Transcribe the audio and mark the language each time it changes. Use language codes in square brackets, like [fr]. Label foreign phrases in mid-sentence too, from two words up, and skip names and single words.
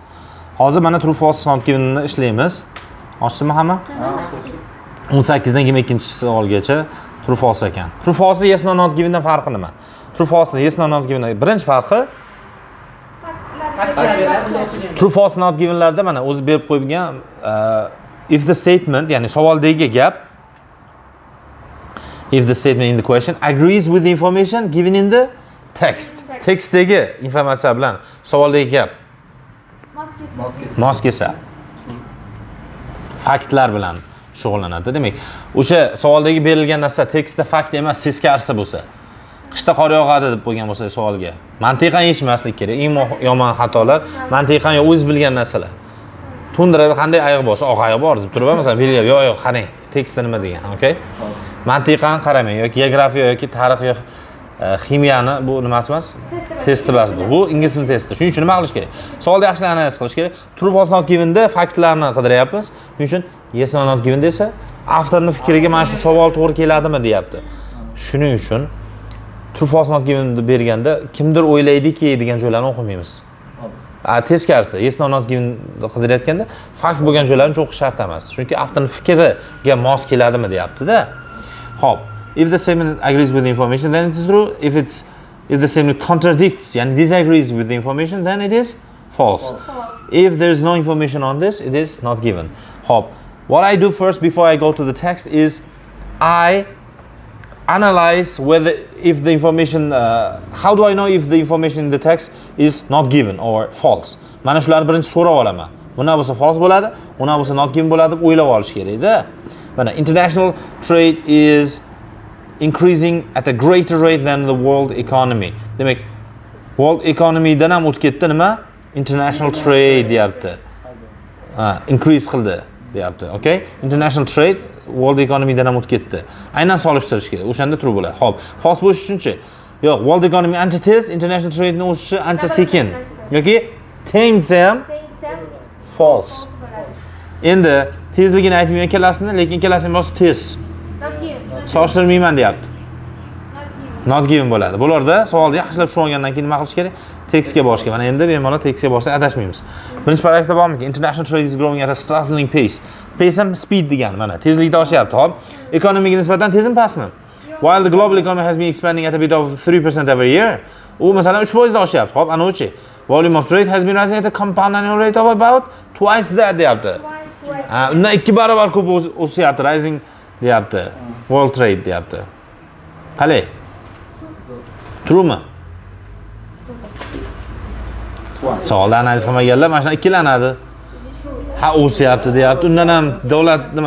[uz] Hozir mana [en] true false not given [uz] ni ishlaymiz. Oshdimi hamma? 18 dan 22-savolgacha [en] true false [uz] ekan. [en] True false yes no not given [uz] dan farqi nima? [en] True false yes no not given [uz] birinchi farqi [en] true false not givenlarda [uz] mana o'zi berib qo'ygan [en] if the statement, [uz] ya'ni savoldagi gap, [en] if the statement in the question agrees with the information given in the text. [uz] Tekstdagi informatsiya bilan savoldagi gap mos kelsa faktlar bilan shug'ullanadi. Demak, o'sha savoldagi berilgan narsa tekstda fakt emas, teskarisi bo'lsa, qishda qor yog'adi deb qo'ygan bo'lsa savolga, mantiqan yechmaslik kerak. Eng yomon xatolar mantiqan o'z bilgan narsalar. Tundirada qanday ayiq bo'lsa, oq ayiq bor deb turib, masalan, belgilab, yo'q, qarang, tekstda nima degan, okay? Mantiqan qaramang yoki geografiya yoki tarix yoki ximiyani bu nimasi emas? Test emas bu. Bu ingliz tili testi. Shuning uchun nima qilish kerak? Savolni yaxshi analiz qilish kerak. [en] True false not given [uz] da faktlarni qidiryapmiz. Shuning uchun [en] yes no not given [uz] desa, avtorning fikriga mana shu savol to'g'ri keladimi deyapti. Shuning uchun [en] true false not given [uz] deb berganda kimdir o'ylaydiki degan joylarni o'qimaymiz. Teskarisi [en] yes no not given [uz] qidirayotganda fakt bo'lgan joylarni o'qish shart emas. Chunki avtorning fikriga mos keladimi deyapti-da. Xo'p, [en] if the statement agrees with the information then it is true. If the statement contradicts and disagrees with the information then it is false. If there is no information on this, it is not given. Xo'p, what I do first before I go to the text is I analyze whether if the information how do I know if the information in the text is not given or false. [uz] Mana shularni birinchi so'rab olaman. Buna bo'lsa false bo'ladi, buna bo'lsa not given bo'ladi deb o'ylab olish kerak-da. [en] Mana international trade is increasing at a greater rate than the world economy. [uz] Demak, [en] world economy [uz] dan ham o'tib ketdi nima? [en] International trade [uz] deyapti. Increase qildi deyapti, okay? [en] International trade world economy [uz] dan ham o'tib ketdi. Aynan solishtirish kerak. O'shanda true bo'ladi. Xo'p, false bo'lish uchunchi? Yo'q, [en] world economy [uz] ancha tez, [en] international trade [uz] ni o'sishi ancha sekin. Yoki teng desa ham false. Endi tezligini aytmayman ikkalasini, lekin ikkalasini rost tez. Solishtirmayman deyapti. Not given bo'ladi. Bularda savolni yaxshilab tushunib olgandan keyin nima qilish kerak? Tekstga borish kerak. Mana endi bemalol tekstga borsak adashmaymiz. Birinchi paragrafda bormi? [en] International trade is growing at a startling pace. [uz] Pace ham speed degani, mana tezlikda oshyapti. Hop, ekonomiga nisbatan tezmi pastmi? [en] While the global economy has been expanding at a bit of 3% every year. [uz] U masalan 3% da oshyapti. Hop, anochi. [en] Volume of trade has been rising at a compound annual rate of about twice that deyapti. [uz] Undan 2 barobar ko'p o'syapti, rising deyapti. [en] World trade [uz] deyapti. Qalay? True'mi? Savolni analiz qilmaganlar mana shuni ikkilanadi. Ha, o'syapti deyapti. Undan ham davlat nima?